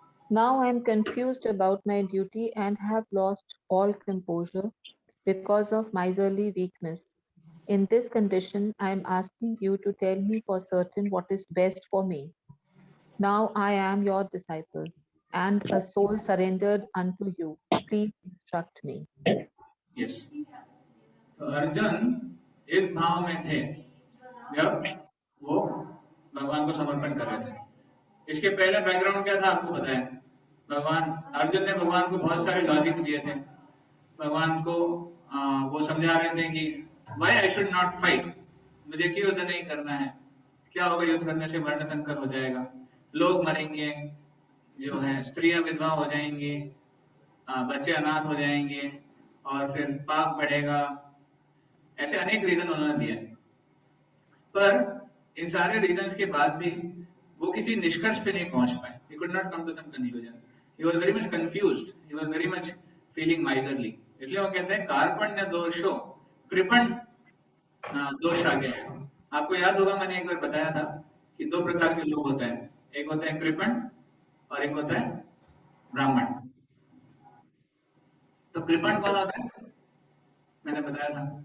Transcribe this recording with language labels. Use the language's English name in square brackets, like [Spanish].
[English] Now I am confused about my duty and have lost all composure because of miserly weakness. In this condition, I am asking you to tell me for certain what is best for me. Now I am your disciple and a soul surrendered unto you. Please instruct me. Yes. [Hindi] तो अर्जुन इस भाव में थे जब वो भगवान को समर्पण कर रहे थे। इसके पहले बैकग्राउंड क्या था आपको पता है। भगवान अर्जुन ने भगवान को बहुत सारे लॉजिक्स दिए थे। भगवान को वो समझा रहे थे कि [English] why I should not fight, [Hindi] मुझे क्यों युद्ध नहीं करना है, क्या होगा युद्ध करने से, वर्ण संकर हो जाएगा, लोग मरेंगे, जो है स्त्रियां विधवा हो जाएंगी, बच्चे अनाथ हो जाएंगे और फिर पाप बढ़ेगा। ऐसे अनेक रीजन उन्होंने दिए, पर इन सारे रीजंस के बाद भी वो किसी निष्कर्ष पे नहीं पहुंच पाए। [English] He could not come to some conclusion. He was very much confused. He was very much feeling miserly. [Hindi] इसलिए वो कहते हैं कार्पण्य दोषो कृपण दोष आ गया है। आपको याद होगा मैंने एक बार बताया था कि दो प्रकार के लोग होते हैं, एक होता है कृपण और एक होता है ब्राह्मण। तो कृपण कौन होता है, मैंने बताया था।